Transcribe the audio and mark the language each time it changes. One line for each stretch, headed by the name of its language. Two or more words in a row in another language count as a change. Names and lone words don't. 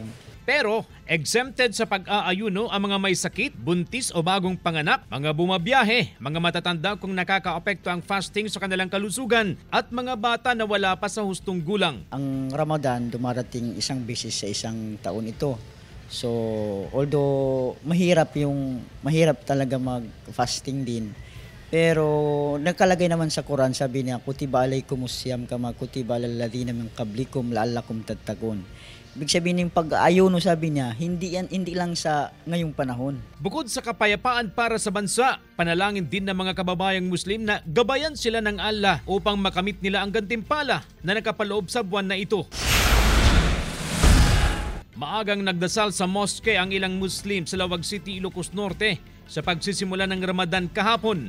Filipino: Pero exempted sa pag-aayuno ang mga may sakit, buntis o bagong panganak, mga bumabiyahe, mga matatanda kung nakakaapekto ang fasting sa kanilang kalusugan at mga bata na wala pa sa hustong gulang. Ang Ramadan dumarating isang beses sa isang taon ito. So although mahirap talaga mag-fasting din. Pero nagkalagay naman sa Quran, sabi niya,
Arabic: كتب عليكم الصيام كما كتب على الذين من قبلكم لعلكم تتقون.
Filipino: Ibig sabihin ng pag-ayuno, sabi niya, hindi lang sa ngayong panahon. Bukod sa kapayapaan para sa bansa, panalangin din ng mga kababayang Muslim na gabayan sila ng Allah upang makamit nila ang gantimpala na nakapaloob sa buwan na ito. Maagang nagdasal sa mosque ang ilang Muslim sa Lawag City, Ilocos Norte sa pagsisimula ng Ramadan kahapon.